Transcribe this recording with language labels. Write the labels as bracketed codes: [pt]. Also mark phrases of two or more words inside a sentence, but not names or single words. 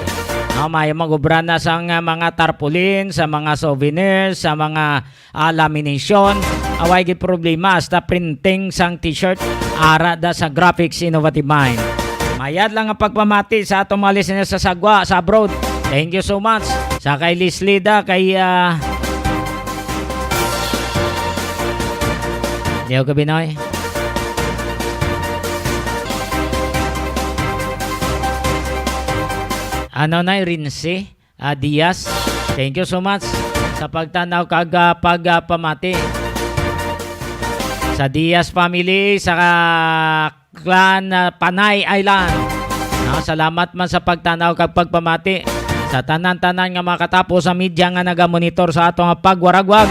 [hil] May mag-ubra na sa mga tarpaulin, sa mga souvenirs, sa mga lamination. Away gid problema hasta printing sang t-shirt ara da sa Graphics Innovative Mind. Mayad lang ang pagpamati sa atong mga listeners sa Sagwa, sa abroad. [en] Thank you so much. [hil] Sa kay Lislida, kay Leo Gabinoy. Ano na, Rinse Diaz. [en] Thank you so much [hil] sa pagtanaw kag pagpamati. Sa Diaz family, sa clan Panay Island. Salamat man sa pagtanaw kag pagpamati. Sa tanan-tanan nga makatapos sa media nga nagamonitor sa atong pagwaragwag.